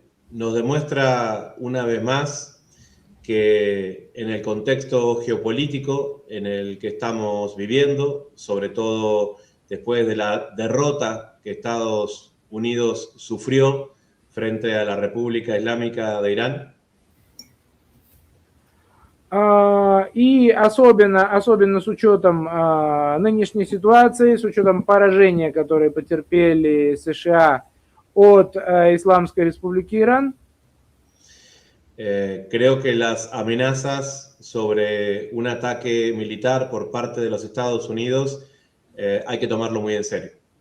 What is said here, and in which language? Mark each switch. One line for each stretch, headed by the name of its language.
Spanish: Nos demuestra una vez más que en el contexto geopolítico en el que estamos viviendo, sobre todo después de la derrota que Estados Unidos sufrió frente a la República Islámica de Irán,
Russian: и особенно с учетом нынешней ситуации, с учетом поражения, которое потерпели США от Исламской Республики Иран.
Spanish: Creo que las amenazas sobre un ataque militar por parte de los Estados Unidos hay que tomarlo muy en serio.